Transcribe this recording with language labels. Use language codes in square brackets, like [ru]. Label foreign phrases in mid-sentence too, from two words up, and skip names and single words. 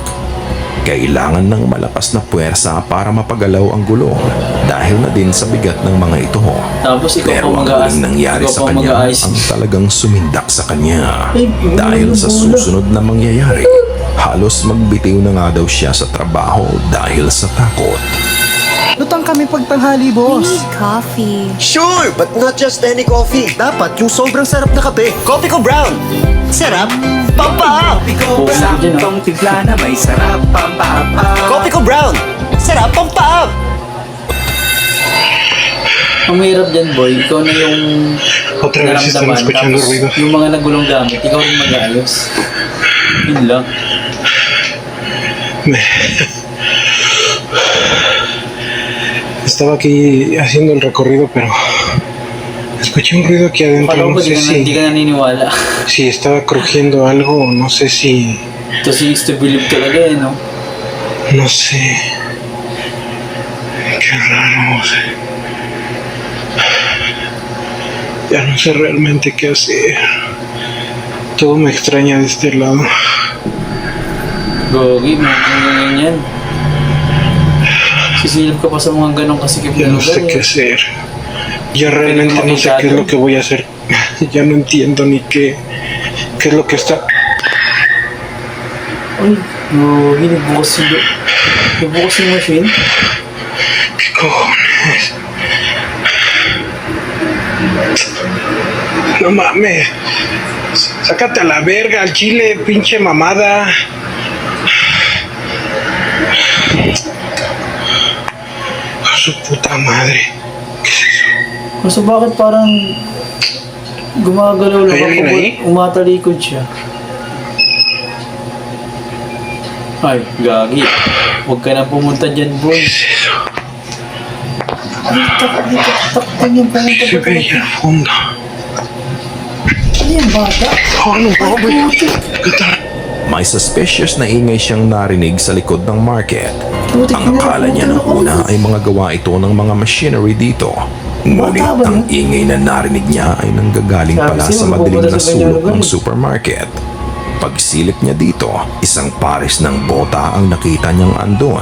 [tl] Kailangan ng malakas na puwersa para mapagalaw ang gulong dahil na din sa bigat ng mga ito. Tapos ikaw Pero pa ang mag-aas. huling nangyari ikaw sa pa kanya mag-aayos. ang talagang sumindak sa kanya. Ay, Dahil sa bula. susunod na mangyayari, halos magbitiw na nga daw siya sa trabaho dahil sa takot. Lutang kami pagtanghali, [en] We [tl] boss. [en] need coffee. Sure, but not just any coffee. [tl] Dapat yung sobrang sarap na kape. Coffee ko brown. Sarap. Pampa-up. Putik dyan, no? timpla na may sarap, pampapa. Coffee ko brown. Sarap. Pampa-up. Ang mahirap dyan, boy, ikaw na yung [es] Otra vez están [tl] naramdaman, [es] escuchando [tl] tapos [es] ruidos. [tl] yung mga nagulong gamit, ikaw rin mag-ayos. Yun lang. [es] Estaba aquí haciendo el recorrido, pero escuché un ruido aquí adentro. [tl] Parang [es] No [tl] ko [es] sé [tl] hindi [es] si, [tl] ka naniniwala. [es] si estaba crujiendo algo o no sé si... [tl] Kasi [en] used to believe [tl] talaga eh, no? [es] No sé. Qué raro. No sé. Ya no sé realmente qué hacer. Todo me extraña de este lado. [tl] Gogi, mga ganyan yan. Sisilip ka pa sa mga ganong kasikip [es] Ya [tl] na [es] no [tl] lugar [es] sé qué [tl] eh. [es] hacer. Ya realmente no sé qué es lo que voy a hacer. Ya no entiendo ni qué es lo que está. [tl] Ay, gogi, nagbukas yung machine. [es] ¿Qué cojones? No mames. Sácate a la verga al chile, pinche mamada. A su puta madre. [tl] Kaso bakit parang gumagalaw lang Ay, alin ako, eh? umatalikod siya. Ay, gagi. Huwag ka na pumunta dyan, boy. Ay, takpan yung pumunta [es] Se [tl] pa [es] veía al fondo. [tl] Ano yan, bata? [es] Oh, no mames. ¿Qué tal? [tl] May suspicious na ingay siyang narinig sa likod ng market. Putik Ang na, akala niya ng putik na, una ay mga gawa ito ng mga machinery dito. Ngunit Bata ba ang yun? ingay na narinig niya ay nanggagaling Sabi pala sa'yo, sa madilim magpupunta na sa kanyang sulok lugar ng eh. supermarket. Pagsilip niya dito, isang pares ng bota ang nakita niyang andon.